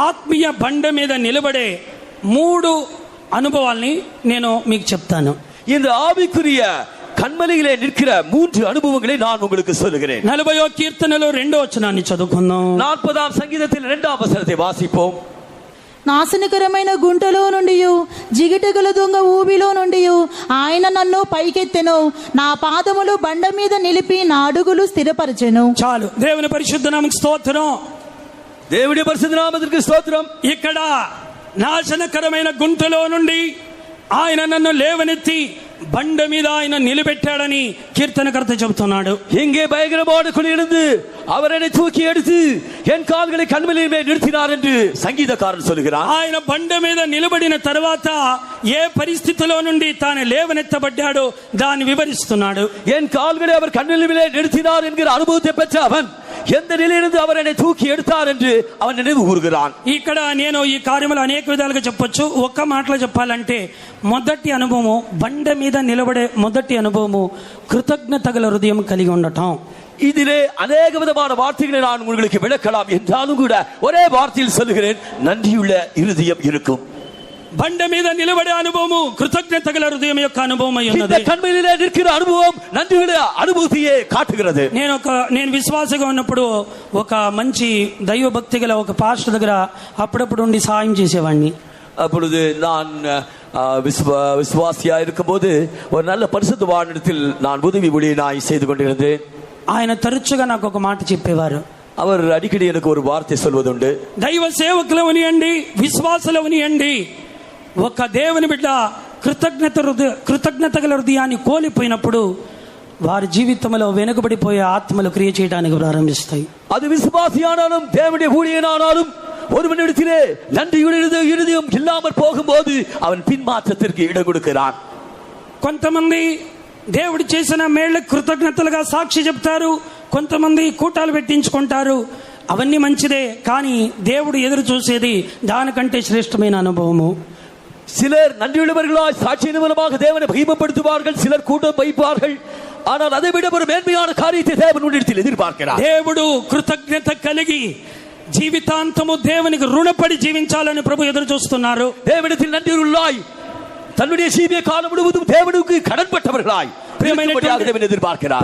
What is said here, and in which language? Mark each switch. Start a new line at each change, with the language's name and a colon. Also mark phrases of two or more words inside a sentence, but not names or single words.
Telugu: ఆత్మీయ బండ మీద నిలబడే 3 అనుభవాల్ని నేను మీకు చెప్తాను.
Tamil: இந்த ஆவிக்குரிய கன்மலையிலே நிற்கிற 3 அனுபவங்களை நான் உங்களுக்கு சொல்லுகிறேன்.
Telugu: 40వ కీర్తనలో 2వ వచనాన్ని చదువుకుందాం.
Tamil: 40వ సంగీతத்தில் 2వ వచనத்தை వాసిపోం.
Telugu: నాశనకరమైన గుంటలో నుండి, జిగిటగల దొంగ ఊబిలో నుండి ఆయన నన్ను పైకెత్తెను, నా పాదములు బండ మీద నిలిపి నా అడుగులు స్థిరపరచెను. చాలు. దేవుని పరిశుద్ధ నామముకు స్తోత్రం. దేవుడి పరిశుద్ధ నామముకు స్తోత్రం. ఇక్కడ నాశనకరమైన గుంటలో నుండి ఆయన నన్ను లేవనెత్తి బండ మీద ఆయన నిలబెట్టాడని కీర్తనకర్త చెబుతున్నాడు.
Tamil: இங்கே பயங்கரமான குழியிலிருந்து அவர் என்னை தூக்கி எடுத்து என் கால்களை கன்மலையின் மேல் நிறுத்தினார் என்று సంగీతకారుడు சொல்கிறார்.
Telugu: ఆయన బండ మీద నిలబడిన తర్వాత ఏ పరిస్థితిలో నుండి తాను లేవనెత్తబడ్డాడో దాన్ని వివరిస్తున్నాడు.
Tamil: என் கால்களை அவர் கன்மலையின் மேல் நிறுத்தினார் என்கிற அனுபவத்தை பெற்ற அவன் எந்த நிலையிலிருந்து அவர் என்னை தூக்கி எடுத்தார் என்று அவன் நினைவு கூறுகிறான்.
Telugu: ఇక్కడ నేను ఈ కార్యములు అనేక విధాలుగా చెప్పొచ్చు. ఒక్క మాటలో చెప్పాలంటే మొదటి అనుభవము, బండ మీద నిలబడే మొదటి అనుభవము కృతజ్ఞత గల హృదయం కలిగి ఉండటం.
Tamil: இதிலே அநேக விதமான வார்த்தைகளை நான் உங்களுக்கு விளக்கலாம் என்றாலும் கூட ஒரே வார்த்தையில் சொல்லுகிறேன், நன்றியுள்ள இருதயம் இருக்கும்.
Telugu: బండ మీద నిలబడే అనుభవము కృతజ్ఞత గల హృదయం యొక్క అనుభవమై ఉన్నది.
Tamil: இந்த கன்மலையிலே நிற்கிற அனுபவம் நன்றியுள்ள அனுபவத்தையே காட்டுகிறது.
Telugu: నేను విశ్వాసంగా ఉన్నప్పుడు ఒక మంచి దైవ భక్తి గల ఒక పాస్టర్ దగ్గర అప్పుడప్పుడు ఉండి సాయం చేసేవాడిని.
Tamil: அப்பொழுது நான் விசுவாசியா இருக்கும்போது ஒரு நல்ல பரிசுத்தவானிடத்தில் நான் உதவி ஊழியனாய் செய்து கொண்டிருந்தேன்.
Telugu: ఆయన తరచుగా నాకు ఒక మాట చెప్పేవారు.
Tamil: அவர் అడిக்கடி எனக்கு ஒரு வார்த்தை சொல்வதுண்டு.
Telugu: దైవ సేవకులు ఉనియండి, విశ్వాసులు ఉనియండి, ఒక దేవుని బిడ్డ కృతజ్ఞత గల హృదయాన్ని కోల్పోయినప్పుడు వారి జీవితంలో వెనుకబడిపోయే ఆత్మలు క్రియ చేయడానికి ప్రారంభిస్తాయి.
Tamil: அது விசுவாசியானாலும் தேவனுடைய ஊழியனானாலும் ஒருவனிடத்திலே நன்றியுடைய இருதயம் இல்லாமல் போகும்போது அவன் பின்மாற்றத்திற்கு இடம் கொடுக்கிறான்.
Telugu: కొంతమంది దేవుడు చేసిన మేళ్ళ కృతజ్ఞతలుగా సాక్షి చెప్తారు, కొంతమంది కూటాలు పెట్టించుకుంటారు. అవన్నీ మంచిదే, కానీ దేవుడు ఎదురు చూసేది దానికంటే శ్రేష్టమైన అనుభవము.
Tamil: சிலர் நன்றியுள்ளவர்களாய் சாட்சியின் மூலமாக தேவனை மகிமைப்படுத்துவார்கள், சிலர் கூட்டம் வைப்பார்கள். ஆனால் அதை விட ஒரு மேன்மையான காரியத்தை தேவன் உன்னிடத்தில் எதிர்பார்க்கிறார்.
Telugu: దేవుడు కృతజ్ఞత కలిగి జీవితాంతము దేవునికి రుణపడి జీవించాలని ప్రభు ఎదురు చూస్తున్నారు.
Tamil: தேவனிடத்தில் நன்றியுள்ளாய் தன்னுடைய ஜீவிய காலம் முழுவதும் தேவனுக்கு கடன்பட்டவர்களாய் எதிர்பார்க்கிறார்.